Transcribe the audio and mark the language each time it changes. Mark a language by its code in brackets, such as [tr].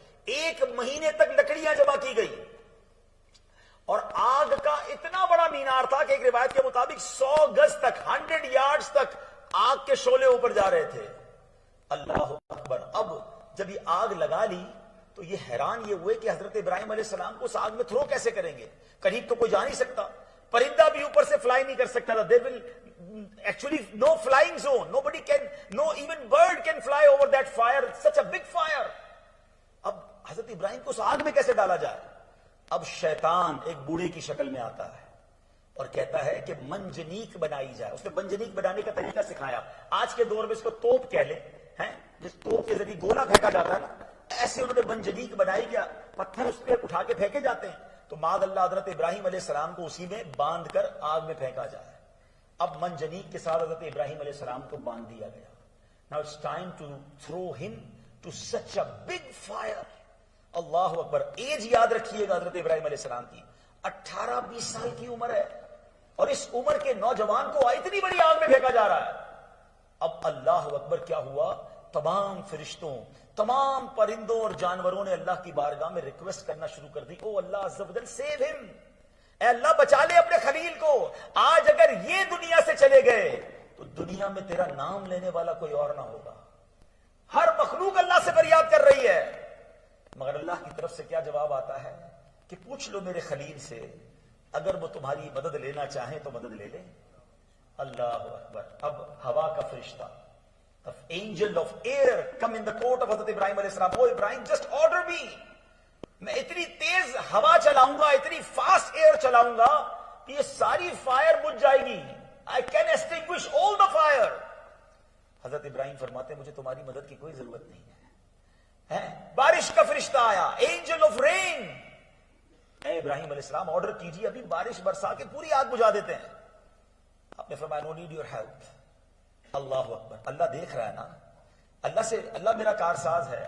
[ur] 1 مہینے تک لکڑیاں جمع کی گئی, اور آگ کا اتنا بڑا مینار تھا کہ ایک روایت کے مطابق 100 گز تک, 100 یارڈز تک آگ کے شعلے اوپر جا رہے تھے. اللہ اکبر. اب جب یہ آگ لگا لی تو یہ حیران یہ ہوئے کہ حضرت ابراہیم علیہ السلام کو اس آگ میں تھرو کیسے کریں گے, قریب تو کوئی جا نہیں سکتا, پرندہ بھی اوپر سے فلائی نہیں کر سکتا تھا. [en] They will actually no flying zone. Nobody can, no even bird can fly over that fire. It's such a big fire. [ur] اب حضرت ابراہیم کو اس آگ میں کیسے ڈالا جائے؟ اب شیطان ایک بوڑھے کی شکل میں آتا ہے اور کہتا ہے کہ منجنیق بنائی جائے. اس نے منجنیق بنانے کا طریقہ سکھایا. آج کے دور میں اس کو توپ کہہ لیں, ہیں جس توپ کے ذریعے گولا پھینکا جاتا ہے نا, ایسے انہوں نے منجنیق بنائی. کیا پتھر اس پہ اٹھا کے پھینکے جاتے ہیں؟ تو معاذ اللہ حضرت ابراہیم علیہ السلام کو اسی میں باندھ کر آگ میں پھینکا جائے. اب منجنیق کے ساتھ حضرت ابراہیم علیہ السلام کو باندھ دیا گیا. [en] Now it's time to throw him to such a big fire. [ur] Allah Akbar. Age یاد رکھیے گا حضرت ابراہیم علیہ السلام کی 18-20 سال کی عمر ہے, اور اس عمر کے نوجوان کو اتنی بڑی آگ میں پھینکا جا رہا ہے. اب اللہ اکبر کیا ہوا, تمام فرشتوں, تمام پرندوں اور جانوروں نے اللہ کی بارگاہ میں ریکویسٹ کرنا شروع کر دی, او اللہ عز و جل سیو ہم, اے اللہ بچا لے اپنے خلیل کو. آج اگر یہ دنیا سے چلے گئے تو دنیا میں تیرا نام لینے والا کوئی اور نہ ہوگا. ہر مخلوق اللہ سے فریاد کر رہی ہے, مگر اللہ کی طرف سے کیا جواب آتا ہے کہ پوچھ لو میرے خلیل سے, اگر وہ تمہاری مدد لینا چاہیں تو مدد لے لیں. اللہ اکبر. اب ہوا کا فرشتہ, [en] the angel of air come in the court of Hazrat Ibrahim علیہ السلام. [ur] او ابراہیم [en] just order me, [ur] میں اتنی تیز ہوا چلاؤں گا, اتنی فاسٹ ایئر چلاؤں گا کہ یہ ساری فائر بجھ جائے گی. [en] I can extinguish all the fire. [ur] حضرت ابراہیم فرماتے ہیں مجھے تمہاری مدد کی کوئی ضرورت نہیں ہے. بارش کا فرشتہ آیا, اینجل آف رین. اے ابراہیم علیہ السلام آرڈر کیجیے, ابھی بارش برسا کے پوری آگ بجھا دیتے ہیں. آپ نے فرمایا [en] No need your help. [ur] اللہ اکبر. اللہ دیکھ رہا ہے نا, اللہ سے, اللہ میرا کارساز ہے.